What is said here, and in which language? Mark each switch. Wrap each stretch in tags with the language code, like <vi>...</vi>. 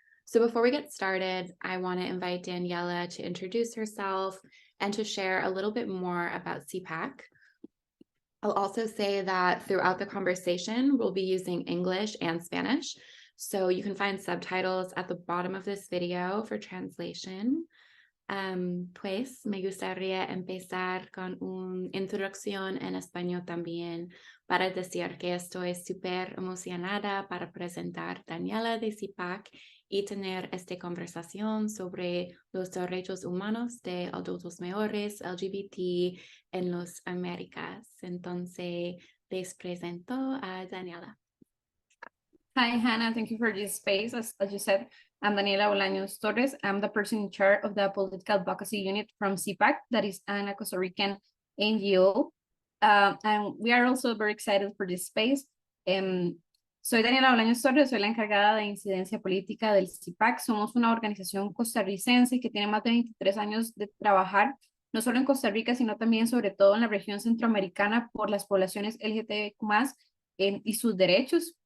<en>So before we get started, I want to invite Daniela to introduce herself and to share a little bit more about CPAC. I'll also say that throughout the conversation, we'll be using English and Spanish. So you can find subtitles at the bottom of this video for translation.</en> <es>Pues me gustaría empezar con una introducción en español también para decir que estoy súper emocionada para presentar Daniela de CIPAC y tener esta conversación sobre los derechos humanos de adultos mayores LGBT en las Américas. Entonces, les presento a Daniela.</es> <en>Hi, Hannah. Thank you for this space. As you said, I'm Daniela Bolaños Torres. I'm the person in charge of the political advocacy unit from CPAC, that is a Costa Rican NGO. And we are also very excited for this space.</en> <es>Soy Daniela Bolaños Torres, soy la encargada de incidencia política del CIPAC. Somos una organización costarricense que tiene más de 23 años de trabajar, no solo en Costa Rica, sino también sobre todo en la región centroamericana por las poblaciones LGTB+, y sus derechos.</es>